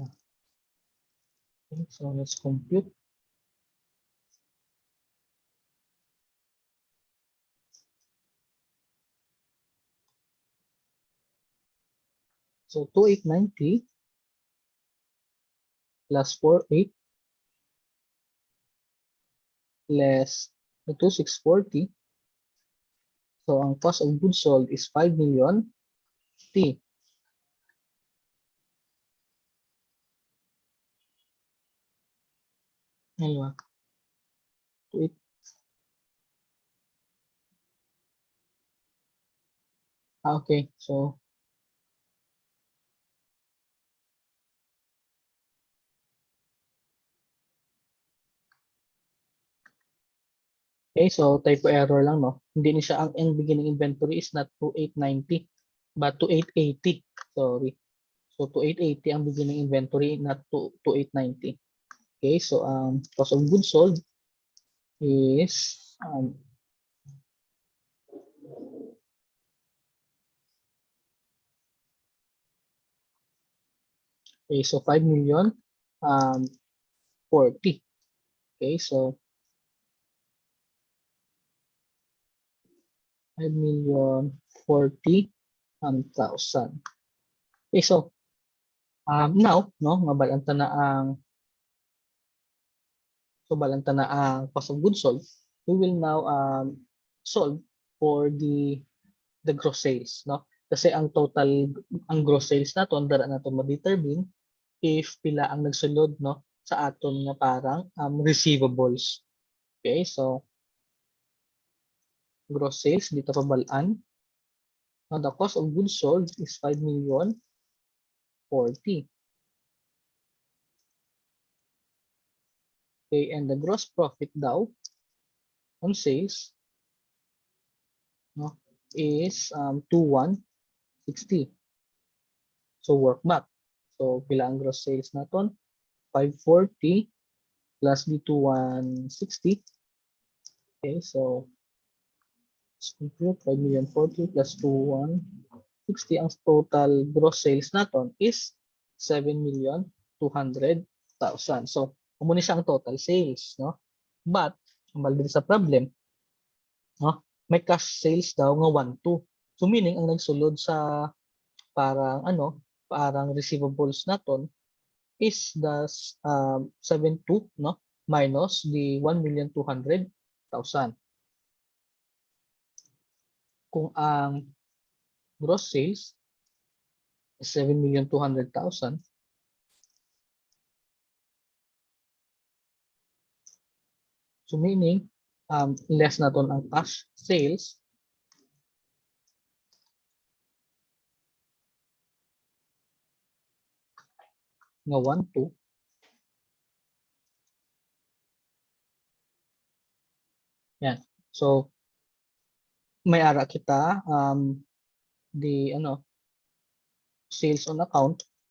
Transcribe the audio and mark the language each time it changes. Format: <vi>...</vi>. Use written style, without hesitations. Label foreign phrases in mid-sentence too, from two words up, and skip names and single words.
<en>Okay, so let's compute. So 2,890 plus 4,8 less the 2,640. So ang cost of goods sold is 5 million T.</en> <tl>Ngayon, 2,8.</tl> <en>Okay, so typo error lang, no.</en> <hil>Hindi ni siya ang</hil> <en>beginning inventory is not 2,890 but 2,880. Sorry. So 2,880 ang beginning inventory, not 2,890. Okay, so cost of goods sold is okay, so 5 million 40. Okay, so 5,040,000. Okay, so now, no,</en> <hil>mabalanta na ang</hil> <en>cost of goods sold. We will now solve for the gross sales, no?</en> <hil>Kasi ang total, ang</hil> <en>gross sales</en> <hil>naton dara naton ma-determine if pila ang nagsulod, no, sa aton nga parang receivables.</hil> <en>Okay, so gross sales</en> <hil>dito pabalaan.</hil> <en>Now the cost of goods sold is 5,040,000. Okay, and the gross profit daw on sales, no, is 2,160. So work back.</en> <hil>So pila ang gross sales naton?</hil> <en>540 plus the 2,160. Okay, so let's compute 5,040,000 plus 2,160. Ang total gross sales naton is 7,200,000.</en> <hil>So muna siya ang</hil> <en>total sales,</en> <hil>no? But ang balik sa problem, no? May</hil> <en>cash sales</en> <hil>daw nga 1,2.</hil> <en>So meaning</en> <hil>ang nagsulod sa parang receivables naton</hil> <en>is the 7,2,</en> <hil>no?</hil> <en>Minus the 1,200,000.</en> <hil>Kung ang</hil> <en>gross sales is 7,200,000, so meaning less</en> <hil>naton ang</hil> <en>cash sales, nga 1,2.</en> <hil>Yan.</hil> <en>So</en> <hil>may ara kita</hil> <en>the sales on account.</en>